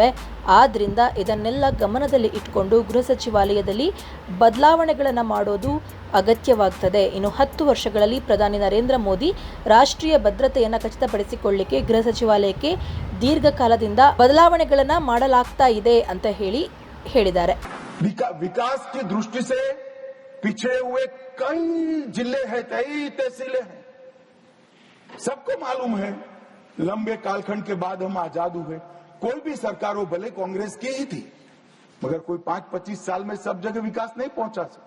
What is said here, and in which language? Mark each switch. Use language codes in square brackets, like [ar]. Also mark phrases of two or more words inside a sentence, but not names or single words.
[kn] ಆದ್ದರಿಂದ ಇದನ್ನೆಲ್ಲ ಗಮನದಲ್ಲಿ ಇಟ್ಟುಕೊಂಡು ಗೃಹ ಸಚಿವಾಲಯದಲ್ಲಿ ಬದಲಾವಣೆಗಳನ್ನು ಮಾಡೋದು ಅಗತ್ಯವಾಗ್ತದೆ. ಇನ್ನು 10 ವರ್ಷಗಳಲ್ಲಿ ಪ್ರಧಾನಿ ನರೇಂದ್ರ ಮೋದಿ ರಾಷ್ಟ್ರೀಯ ಭದ್ರತೆಯನ್ನು ಖಚಿತಪಡಿಸಿಕೊಳ್ಳಲಿಕ್ಕೆ ಗೃಹ ಸಚಿವಾಲಯಕ್ಕೆ ದೀರ್ಘಕಾಲದಿಂದ ಬದಲಾವಣೆಗಳನ್ನು ಮಾಡಲಾಗ್ತಾ ಇದೆ ಅಂತ ಹೇಳಿದ್ದಾರೆ. [hi] विकास की दृष्टि से पिछड़े हुए कई जिले हैं, कई तहसीलें हैं। सबको मालूम है, लंबे कालखंड के बाद हम आजाद हुए। कोई भी सरकार हो, भले कांग्रेस की ही थी, मगर कोई 5-25 साल में सब जगह विकास नहीं पहुंचा सकता।